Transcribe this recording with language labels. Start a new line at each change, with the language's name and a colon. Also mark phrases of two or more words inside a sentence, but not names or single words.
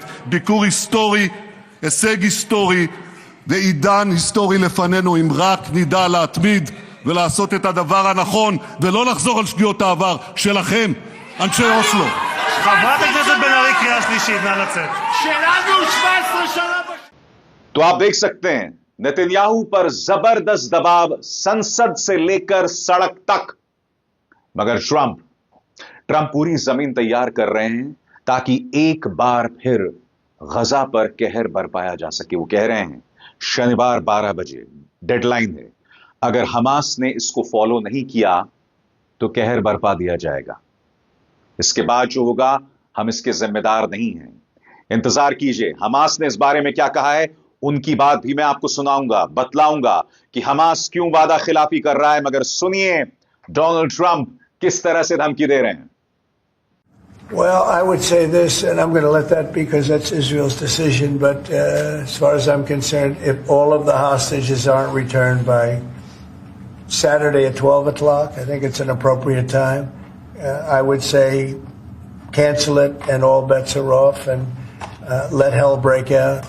Hebrew: ביקור היסטורי, הישג היסטורי ועידן היסטורי לפנינו, אם רק נדע להתמיד ולעשות את הדבר הנכון ולא לחזור על שגיאות העבר שלכם, אנשי אוסלו. חברת הכנסת בן ארי, קריאה שלישית, נא לצאת. שלנו 17 שנה
Hindi: तो आप देख सकते हैं नेतन्याहू पर जबरदस्त दबाव संसद से लेकर सड़क तक, मगर ट्रंप पूरी जमीन तैयार कर रहे हैं ताकि एक बार फिर गजा पर कहर बरपाया जा सके। वो कह रहे हैं शनिवार 12 बजे डेडलाइन है, अगर हमास ने इसको फॉलो नहीं किया तो कहर बरपा दिया जाएगा। इसके बाद जो होगा हम इसके जिम्मेदार नहीं हैं। इंतजार कीजिए, हमास ने इस बारे में क्या कहा है, उनकी बात भी मैं आपको सुनाऊंगा, बतलाऊंगा कि हमास क्यों वादा खिलाफी कर रहा है। मगर सुनिए डोनाल्ड ट्रंप किस तरह से धमकी दे रहे हैं।
English: Well, I would say this, and I'm going to let that be because that's Israel's decision, but as far as I'm concerned, if all of the hostages aren't returned by Saturday at 12 o'clock, I think it's an appropriate time. I would say cancel it and all bets are off and let hell break out.